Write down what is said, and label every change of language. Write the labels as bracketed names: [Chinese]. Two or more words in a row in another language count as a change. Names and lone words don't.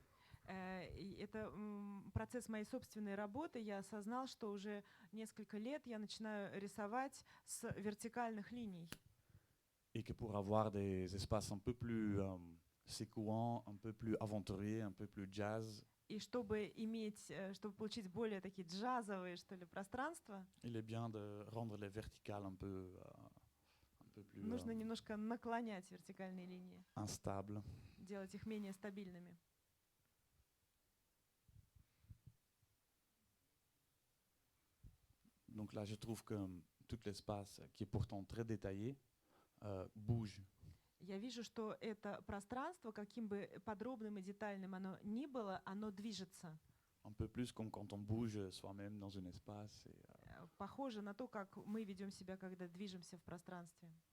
[Russian] И это процесс моей собственной работы. Я осознал, что уже несколько лет я начинаю рисовать с вертикальных линий. [French] Et que pour avoir des espaces un peu plus secouants, un peu plus aventuriers, un peu plus jazz, [Russian] И чтобы получить более такие джазовые, что ли, пространства, [French] il est bien de rendre les verticales un peu plus [Russian] нужно немножко наклонять вертикальные линии, [French] instables. [Russian] делать их менее стабильными. [French] Donc là, je trouve que tout l'espace, qui est pourtant très détaillé, bouge. [Russian] Я вижу, что это пространство, каким бы подробным и детальным оно ни было, оно движется. [French] Un peu plus comme quand on bouge soi-même dans un espace. [Russian] Похоже на то, как мы ведем себя, когда движемся в пространстве.